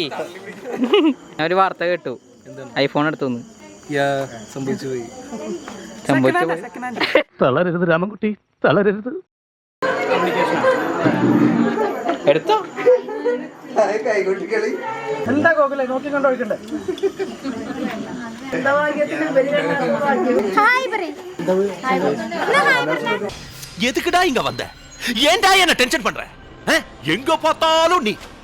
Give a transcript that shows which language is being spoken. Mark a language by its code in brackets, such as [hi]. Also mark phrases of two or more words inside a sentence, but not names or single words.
[ml] ഞാൻ ഒരു വാർത്ത കേട്ടു, ഐഫോൺ എടുത്തു സംഭവിച്ചു പോയി. തളരരുത് രാമൻകുട്ടി, തളരരുത്. എടുത്തോ. എന്താ ഗോകുലേ നോക്കിക്കൊണ്ട് ഒഴിക്കണ്ടേ? [ta] எதுக்குடா இங்க வந்த? ஏன்டா என்ன டென்ஷன் பண்ற? எங்க பார்த்தாலும் நீ.